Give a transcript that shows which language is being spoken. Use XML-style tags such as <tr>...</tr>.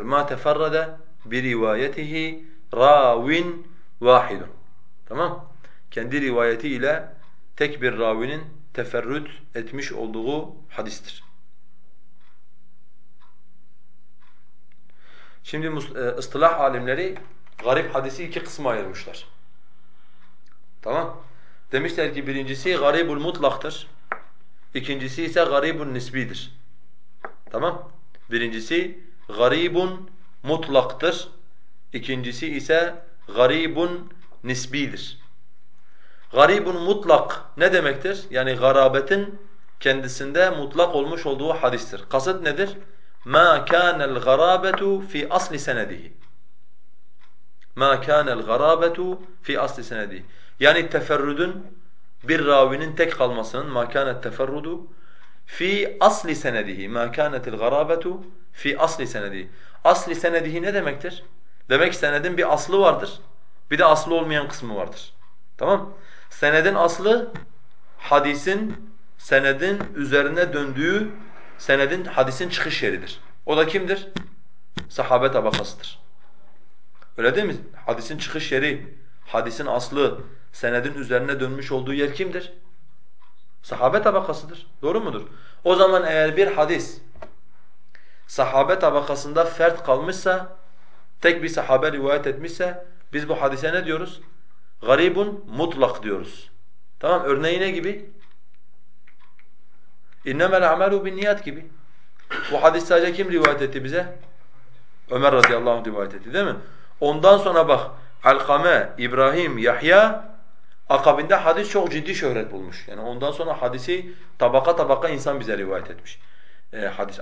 <ar>مَا تَفَرَّدَ بِرِوَيَتِهِ رَاوٍ وَاحِدٌ</ar> <tr>Tamam? Kendi rivayetiyle tek bir ravinin teferrüt etmiş olduğu hadistir. Şimdi ıstılah alimleri garip hadisi iki kısma ayırmışlar. Tamam? Demişler ki birincisi garibul mutlaktır. İkincisi ise garibun nisbidir. Tamam? Birincisi garibun mutlaktır. İkincisi ise garibun nisbidir. Garibun mutlak ne demektir? Yani garabetin kendisinde mutlak olmuş olduğu hadistir. Kasıt nedir?</tr> <ar>مَا كَانَ الْغَرَابَةُ فِي أَصْلِ سَنَدِهِ مَا كَانَ الْغَرَابَةُ فِي أَصْلِ سَنَدِهِ</ar> <tr>Yani teferrüdün, bir ravinin tek kalmasının</tr> <ar>مَا كَانَ التَّفَرُّدُ فِي أَصْلِ سَنَدِهِ مَا كَانَتِ الْغَرَابَةُ فِي أَصْلِ سَنَدِهِ</ar> <tr>Asli senedihi ne demektir? Demek senedin bir aslı vardır, bir de aslı olmayan kısmı vardır. Tamam? Senedin aslı, hadisin senedin üzerine döndüğü senedin, hadisin çıkış yeridir. O da kimdir? Sahabe tabakasıdır. Öyle değil mi? Hadisin çıkış yeri, hadisin aslı, senedin üzerine dönmüş olduğu yer kimdir? Sahabe tabakasıdır. Doğru mudur? O zaman eğer bir hadis sahabe tabakasında fert kalmışsa, tek bir sahabe rivayet etmişse, biz bu hadise ne diyoruz? Garibun mutlak diyoruz. Tamam, örneği ne gibi?</tr> <ar>اِنَّمَا الْعَمَلُوا بِالنِّيَاتِ</ar> <tr>gibi. Bu hadis sadece kim rivayet etti bize? Ömer radıyallahu anh rivayet etti, değil mi? Ondan sonra bak, Alkame, İbrahim, Yahya akabinde hadis çok ciddi şöhret bulmuş. Yani ondan sonra hadisi tabaka tabaka insan bize rivayet etmiş. Hadis.</tr>